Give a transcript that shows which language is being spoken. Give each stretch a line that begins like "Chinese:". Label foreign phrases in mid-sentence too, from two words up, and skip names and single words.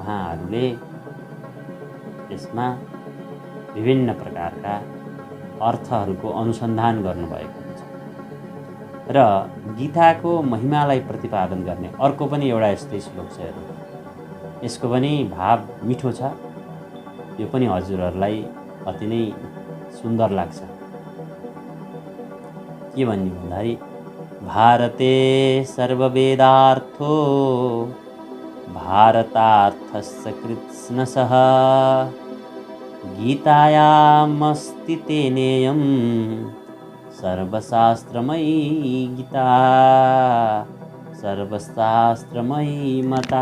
Nepali: उहाँहरूले यसमा विभिन्न प्रकारका अर्थहरूको अनुसन्धान गर्नुभएको हुन्छ र गीताको महिमालाई प्रतिपादन गर्ने अर्को पनि एउटा यस्तै श्लोक छ। यसको पनि भाव मिठो छ। यो पनि हजुरहरूलाई अति नै सुन्दर लाग्छ। के भन्ने भन्दाखेरि
Sanskrit: भारते सर्ववेदार्थो भारतार्थस्य कृत्स्नसः गीतायामस्ति तेनेयं सर्वशास्त्रमयी गीता सर्वशास्त्रमयी मता।